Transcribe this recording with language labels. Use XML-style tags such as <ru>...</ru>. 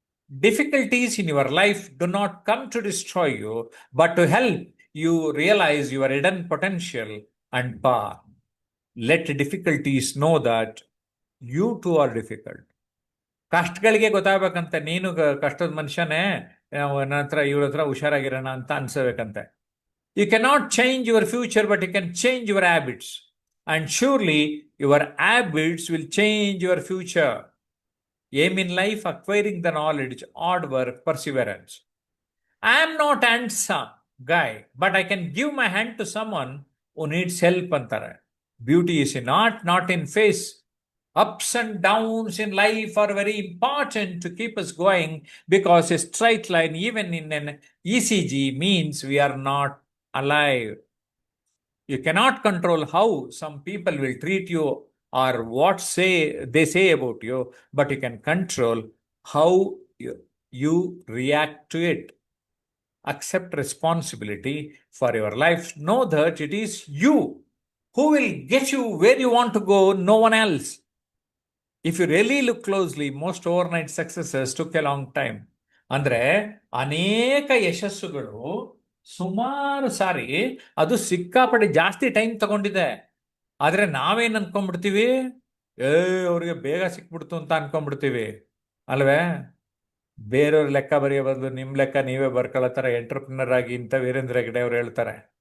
<en>Difficulties in your life do not come to destroy you, but to help you realize your hidden potential and power. Let difficulties know that you too are difficult.</en> <kn>ಕಷ್ಟಗಳಿಗೆ ಗೊತ್ತಾಗಬೇಕಂತೆ, ನೀನು ಕಷ್ಟದ ಮನುಷ್ಯನೇ, ನನ್ನ ಹತ್ರ ಇವ್ರ ಹತ್ರ ಹುಷಾರಾಗಿರೋಣ ಅಂತ ಅನ್ಸಬೇಕಂತೆ.</kn> <en>You cannot change your future, but you can change your habits. And surely your habits will change your future. Aim in life: acquiring the knowledge, hard work, perseverance. I am not handsome guy, but I can give my hand to someone who needs help ಅಂತಾರೆ. Beauty is in art, not in face. Ups and downs in life are very important to keep us going, because a straight line, even in an ECG, means we are not alive. You cannot control how some people will treat you or what they say about you, but you can control how you react to it. Accept responsibility for your life. Know that it is you who will get you where you want to go, no one else. If you really look closely, most overnight successes took a long time.</en> <kn>ಅಂದ್ರೆ ಅನೇಕ ಯಶಸ್ಸುಗಳು ಸುಮಾರು ಸಾರಿ ಅದು ಸಿಕ್ಕಾಪಟ್ಟೆ ಜಾಸ್ತಿ time ತಗೊಂಡಿದೆ. ಆದ್ರೆ ನಾವೇನ್ ಅನ್ಕೊಂಡ್ಬಿಡ್ತೀವಿ, ಅವ್ರಿಗೆ ಬೇಗ ಸಿಕ್ಬಿಡ್ತು ಅಂತ ಅನ್ಕೊಂಡ್ಬಿಡ್ತೀವಿ ಅಲ್ವೇ? ಬೇರೆಯವ್ರ ಲೆಕ್ಕ ಬರೆಯೋ ಬದಲು ನಿಮ್ಮ ಲೆಕ್ಕ ನೀವೇ ಬರ್ಕೊಳ್ಳೋ ಎಂಟರ್ಪ್ರಿನರ್ ಆಗಿ ಅಂತ ವೀರೇಂದ್ರ ಹೆಗ್ಡೆ ಅವ್ರು ಹೇಳ್ತಾರೆ.</kn>